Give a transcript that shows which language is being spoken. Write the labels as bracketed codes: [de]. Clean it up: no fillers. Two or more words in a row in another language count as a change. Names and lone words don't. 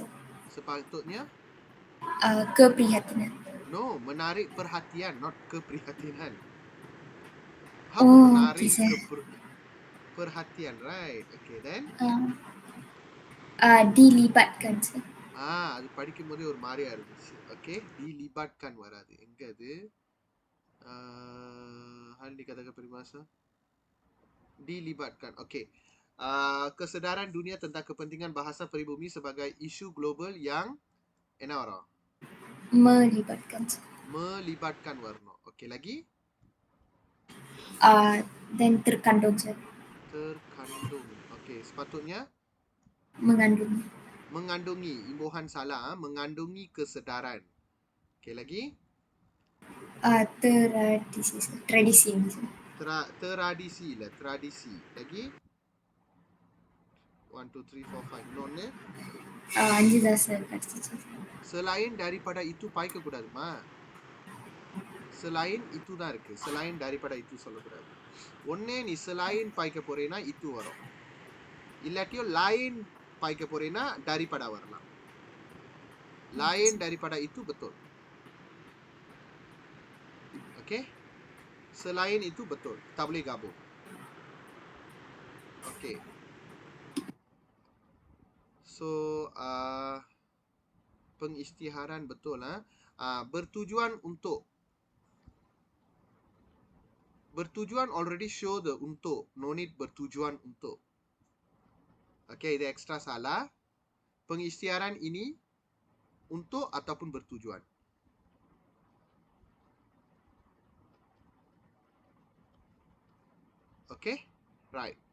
[ms] Sepatutnya? Keprihatinan. No, menarik perhatian, not keprihatinan. [en] How Oh, [ms] menarik [en] okay, sir. perhatian, right? Okay, then? [ms] Dilibatkan sir. [ta] அது படிக்கும் போதே ஒரு மாதிரியா இருந்துச்சு. ஓகே, dilibatkan வராது. எங்க அது? [ms] Hal dikatakan peribahasa. Dilibatkan. Okey. Kesedaran dunia tentang kepentingan bahasa peribumi sebagai isu global yang enara. Melibatkan sir. Melibatkan warna. Okey, lagi? Dan terkandung sir. Terkandung. Okey, sepatutnya? Mengandungi. Mengandungi. Imbuhan salah. Mengandungi kesedaran. Okey, lagi? Tradisi sir. Tradisi sir. Tradisi lah. Tradisi. Lagi? 1, 2, 3, 4, 5. Non eh? [ta] 5 தான் சார் கிடச்சிச்சு. [ms] Selain daripada itu [ta] பாய்க்க கூடாதுமா. [ms] Selain itu [ta] தான் இருக்கு. [ms] Selain daripada itu [ta] சொல்லக்கூடாது. ஒண்ணே நீ selain பாய்க்க போறேனா itu வரும். இல்லாட்டியோ lain பாய்க்க போறேனா daripada வரலாம். [ms] Lain daripada itu betul. Okay? Selain itu betul. Tak boleh gabung. [en] Okay. [ms] So, pengisytiharan betul bertujuan untuk. [en] Bertujuan already show the untuk. No need [ms] bertujuan untuk. Okay, itu extra salah. Pengisytiharan ini untuk ataupun bertujuan. [en] Okay? Right.